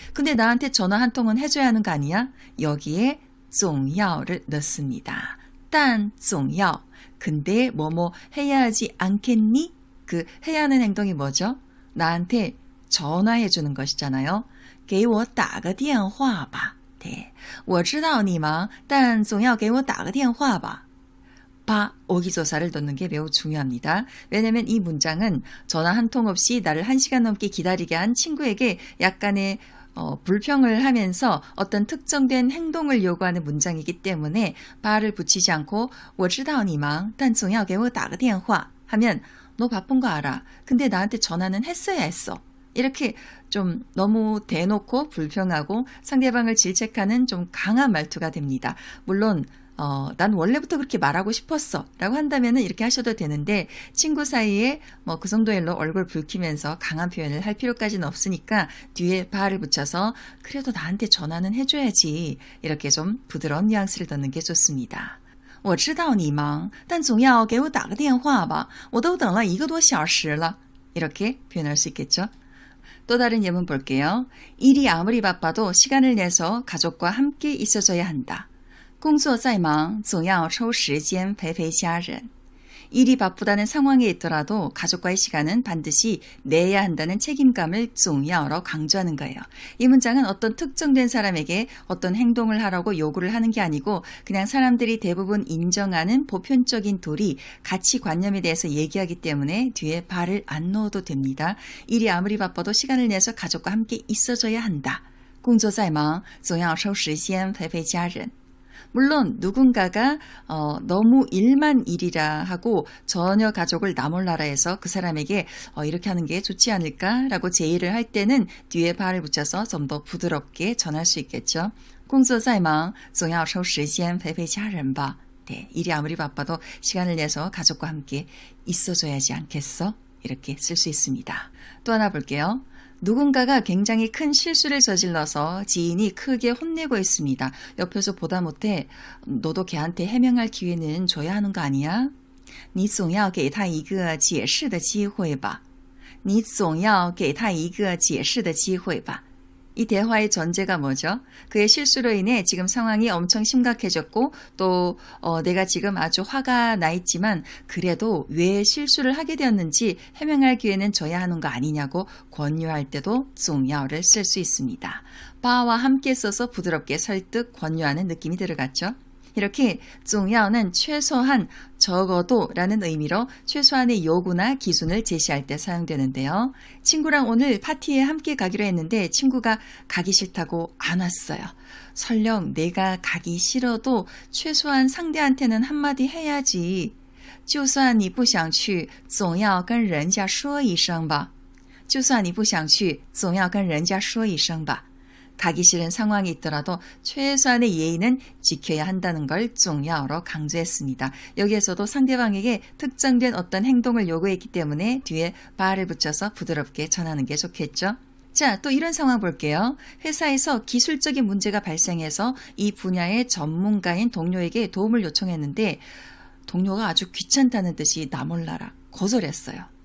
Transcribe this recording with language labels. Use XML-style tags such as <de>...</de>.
<ko>근데 나한테 전화 한 통은 해줘야 하는 거 아니야? 여기에 总要를 넣습니다.</ko> <zh>但总要.</zh> <ko>근데 뭐뭐 해야 하지 않겠니? 그 해야 하는 행동이 뭐죠? 나한테 전화해 주는 것이잖아요.</ko> <zh>给我打个电话吧.네. 我知道你忙,但总要给我打个电话吧.</zh> <ko>바, 어기조사를 넣는 게 매우 중요합니다. 왜냐하면 이 문장은 전화 한 통 없이 나를 1시간 넘게 기다리게 한 친구에게 약간의 불평을 하면서 어떤 특정된 행동을 요구하는 문장이기 때문에 바를 붙이지 않고</ko> <zh>我知道你忙,但总要给我打个电话</zh> <ko>하면 너 바쁜 거 알아. 근데 나한테 전화는 했어야 했어. 이렇게 좀 너무 대놓고 불평하고 상대방을 질책하는 좀 강한 말투가 됩니다. 물론 난 원래부터 그렇게 말하고 싶었어 라고 한다면 이렇게 하셔도 되는데 친구 사이에 뭐 그 정도일로 얼굴 붉히면서 강한 표현을 할 필요까지는 없으니까 뒤에 바를 붙여서 그래도 나한테 전화는 해줘야지 이렇게 좀 부드러운 뉘앙스를 넣는 게 좋습니다.</ko> <zh>我知道你忙,但总要给我打个电话吧,我都等了1个多小时了.</zh> <ko>이렇게 표현할 수 있겠죠. 또 다른 예문 볼게요. 일이 아무리 바빠도 시간을 내서 가족과 함께 있어줘야 한다.</ko> <zh>工作再忙,总要抽时间陪陪家人.</zh> <ko>일이 바쁘다는 상황에 있더라도 가족과의 시간은 반드시 내야 한다는 책임감을 总要로 강조하는 거예요. 이 문장은 어떤 특정된 사람에게 어떤 행동을 하라고 요구를 하는 게 아니고 그냥 사람들이 대부분 인정하는 보편적인 도리, 가치관념에 대해서 얘기하기 때문에 뒤에 발을 안 넣어도 됩니다. 일이 아무리 바빠도 시간을 내서 가족과 함께 있어줘야 한다.</ko> <zh>工作再忙,总要抽时间陪陪家人.</zh> <ko>물론 누군가가 너무 일만 일이라 하고 전혀 가족을 나몰라라 해서 그 사람에게 이렇게 하는 게 좋지 않을까라고 제의를 할 때는 뒤에 발을 붙여서 좀 더 부드럽게 전할 수 있겠죠.</ko> <zh>工作再忙,总要抽时间陪陪家人吧.</zh> <ko>네, 일이 아무리 바빠도 시간을 내서 가족과 함께 있어줘야지 않겠어? 이렇게 쓸 수 있습니다. 또 하나 볼게요. 누군가가 굉장히 큰 실수를 저질러서 지인이 크게 혼내고 있습니다. 옆에서 보다 못해 너도 걔한테 해명할 기회는 줘야 하는 거 아니야?</ko> <zh>你总要给他一个解释的机会吧. 你总要给他一个解释的机会吧.</zh> <ko>이 대화의 전제가 뭐죠? 그의 실수로 인해 지금 상황이 엄청 심각해졌고 또 내가 지금 아주 화가 나 있지만 그래도 왜 실수를 하게 되었는지 해명할 기회는 줘야 하는 거 아니냐고 권유할 때도 重要를 쓸 수 있습니다. 바와 함께 써서 부드럽게 설득, 권유하는 느낌이 들어갔죠. 이렇게 重要는 최소한, 적어도 라는 의미로 최소한의 요구나 기준을 제시할 때 사용되는데요. 친구랑 오늘 파티에 함께 가기로 했는데 친구가 가기 싫다고 안 왔어요. 설령 내가 가기 싫어도 최소한 상대한테는 한마디 해야지.</ko> <zh>就算你不想去总要跟人家说一声吧就算你不想去总要跟人家说一声吧</zh> <ko>가기 싫은 상황이 있더라도 최소한의 예의는 지켜야 한다는 걸 重要로 강조했습니다. 여기에서도 상대방에게 특정된 어떤 행동을 요구했기 때문에 뒤에 바를 붙여서 부드럽게 전하는 게 좋겠죠. 자, 또 이런 상황 볼게요. 회사에서 기술적인 문제가 발생해서 이 분야의 전문가인 동료에게 도움을 요청했는데 동료가 아주 귀찮다는 듯이 나 몰라라 거절했어요.</ko>